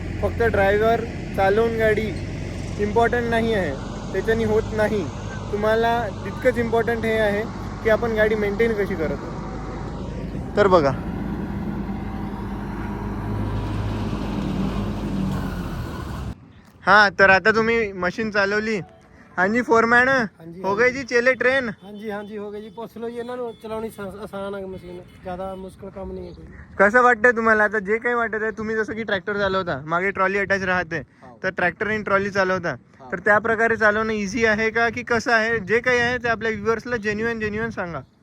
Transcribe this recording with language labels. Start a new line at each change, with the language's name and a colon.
Marathi: फक्त ड्रायव्हर चालवून गाडी इम्पॉर्टंट नाही आहे, त्याच्यानी होत नाही. तुम्हाला तितकंच इम्पॉर्टंट हे आहे की आपण गाडी मेंटेन कशी करतो. तर बघा हाँ, तर आता तुम्ही मशीन चालवली.
Hindi: हाँ जी फोरमैन, हो गई जी चेले ट्रेन? हाँ जी हो गई जी. पुछ लो जी
Punjabi: ਇਹਨਾਂ ਨੂੰ ਚਲਾਉਣੀ
Hindi: आसान है मशीन, ज्यादा मुश्किल काम नहीं है कोई.
Marathi: कसं वाटतंय तुम्हाला? आता जे काही वाटत आहे, तुम्ही जसं की ट्रॅक्टर चालवता, मागे ट्रॉली अटॅच राहते, तर ट्रॅक्टर आणि ट्रॉली चालवता, तर त्या प्रकारे चालवणं इझी आहे का की कसं आहे? जे काही आहे ते आपल्या व्ह्युअर्सला जेन्युइन सांगा.